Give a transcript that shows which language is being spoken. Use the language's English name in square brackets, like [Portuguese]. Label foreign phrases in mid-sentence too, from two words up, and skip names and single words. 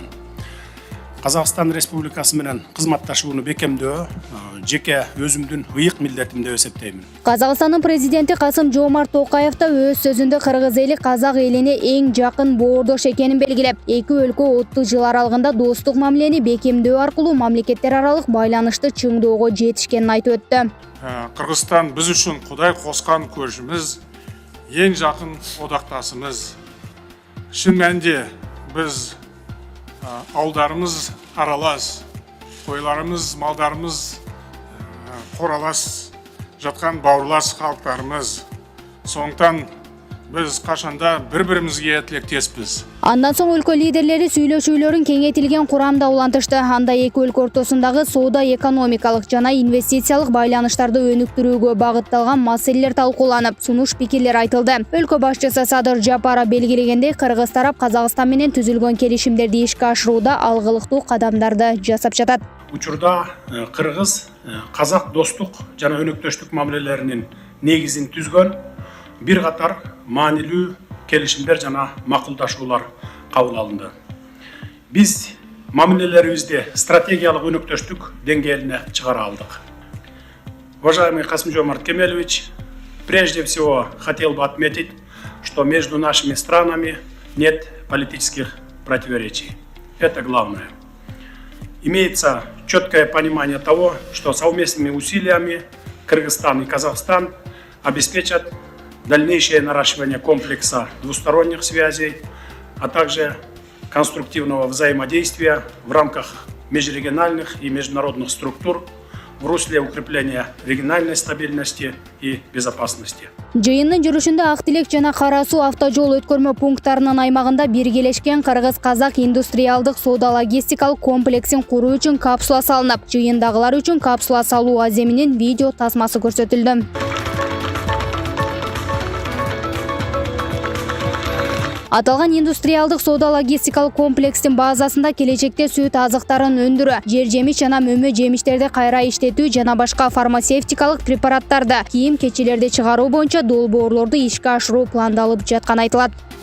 [Kyrgyz] Казакстан Республикасы менен кызматташууну бекемдөө жеке өзүмдүн ыйык милдетим деп эсептеймин. Казакстандын президенти Касым-Жомарт Тоқаев да өз сөзүндө кыргыз эли казак элине эң жакын боордош экенин белгилеп, эки өлкө 30 жыл аралыгында достук мамилени бекемдөө аркылуу мамлекеттер аралык байланышты чыңдоого жетишкенин айтып өттү. [Kazakh] Кыргызстан біз үшін Құдай қосқан көршіміз, ең жақын одақтасымыз. Шын мәнінде біз ауылдарымыз аралас, қойларымыз, малдарымыз қоралас жатқан бауырлас халықтарымыз. Сондықтан біз қашанда бір-бірімізге тілектеспіз. [Kyrgyz] Андан соң өлкө лидерлери сүйлөшүүлөрүн кеңейтилген курамда улантышты. Анда эки өлкө ортосундагы соода экономикалык жана инвестициялык байланыштарды өнүктүрүүгө багытталган маселелер талкууланып, сунуш пикирлер айтылды. Өлкө башчысы Садыр Жапаров белгилегендей, кыргыз тарап Казакстан менен түзүлгөн келишимдерди ишке ашырууда алгылыктуу кадамдарды жасап жатат. Учурда кыргыз казак достук жана өнөктөштүк мамилелеринин негизин түзгөн бир катар маанилүү келишимдер жана макулдашуулар кабыл алынды. Биз мамилелерибизди стратегиялык өнөктөштүк деңгээлине чыгара алдык. [Russian] Уважаемый Касым-Жомарт Кемелевич, прежде всего хотел бы отметить, что между нашими странами нет политических противоречий. Это главное. Имеется четкое понимание того, что совместными усилиями Кыргызстан и Казахстан обеспечат дальнейшее наращивание комплекса двусторонних связей, а также конструктивного взаимодействия в рамках межрегиональных и международных структур в русле укрепления региональной стабильности и безопасности. [Kyrgyz] Жыйындын жүрүшүндө Ак Тилек жана Кара Суу автожол өткөрмө пункттарынын аймагында биргелешкен кыргыз-казак индустриалдык соода-логистикалык комплексин куруу үчүн капсула салынып, жыйындагылар үчүн капсула салуу аземинин видео тасмасы көрсөтүлдү. Аталган индустриалдык соода-логистикалык комплекстин базасында келечекте сүт азыктарын өндүрүү, жер жемиш жана мөмө жемиштерди кайра иштетүү жана башка фармацевтикалык препараттарды, кийим-кечилерди чыгаруу боюнча долбоорлорду ишке ашыруу пландалып жатканы айтылат.